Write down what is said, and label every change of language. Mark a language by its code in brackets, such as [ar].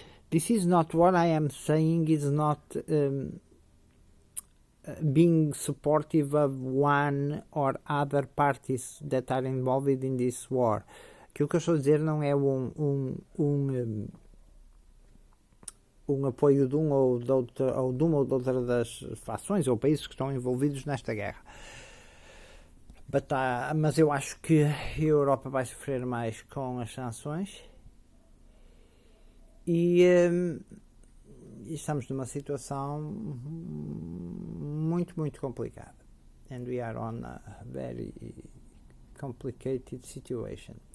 [en] This is not what I am saying, is not being supportive of one or other parties that are involved in this war. [pt] Aquilo que eu estou a dizer não é um apoio de uma ou de outra das fações ou países que estão envolvidos nesta guerra. Mas eu acho que a Europa vai sofrer mais com as sanções e estamos numa situação muito, muito complicada. [en] And we are on a very complicated situation.